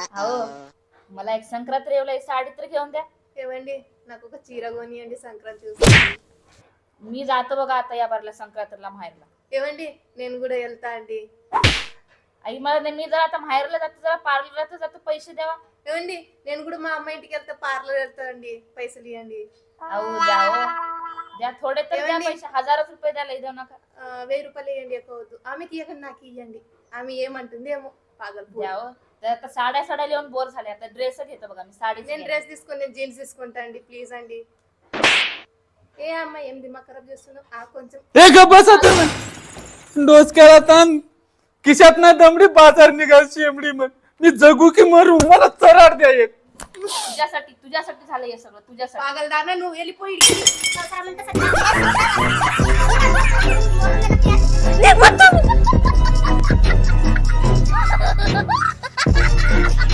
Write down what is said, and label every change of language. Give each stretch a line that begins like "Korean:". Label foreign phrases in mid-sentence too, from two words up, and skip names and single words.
Telugu: అవు
Marathi: मला एक संक्रांत रेवला साडी तर घेऊन द्या
Telugu: ఏమండి నాకు ఒక చీర కొనియండి సంక్రాంతి చూసి
Marathi: मी जातो बघा आता या बारला संक्रांतीला माहेरला
Telugu: ఏమండి నేను కూడా వెళ్తా అండి
Marathi: आई मला मी जर आता माहेरला जातो जरा पार्लरला जातो पैसे द्यावा
Telugu: ఏమండి నేను కూడా మా అమ్మ ఇంటికి వెళ్తా పార్లర్ వెళ్తానండి పైసలు ఇవ్వండి
Marathi: अहो द्यावं द्या थोडे तर द्या पैसे हजारच रुपये द्यायला देऊ नका
Telugu: 1000 రూపాయలు ఇవ్వండి ఎక్కువ వద్దు ఆమెకి ఇవ్వకండి నాకు ఇవ్వండి ఆమె ఏమంటుంది ఏమో పాగల్
Marathi: द्यावं तर आता साड्या लिहून बोर झाले आता ड्रेस घेतो बघा मी साडी
Telugu: నేను డ్రెస్ తీసుకొని నేను జీన్స్ తీసుకుంటా అండి ప్లీజ్ అండి ఏ అమ్మ ఏం
Hindi: दिमाग खराब
Telugu: చేస్తున్నావు కొంచెం
Marathi: ए ग बसा तुम्ही डोसक्याला ताण खिशात ना दमडी बाजार निघाल शेमडी म्हण मी जगू की मरू मला चराड द्या एक तुझ्यासाठी झालं हे सगळं तुझ्यासाठी
Telugu: పాగల్ దానా నువ్వు వెళ్ళిపోయి
English: What the?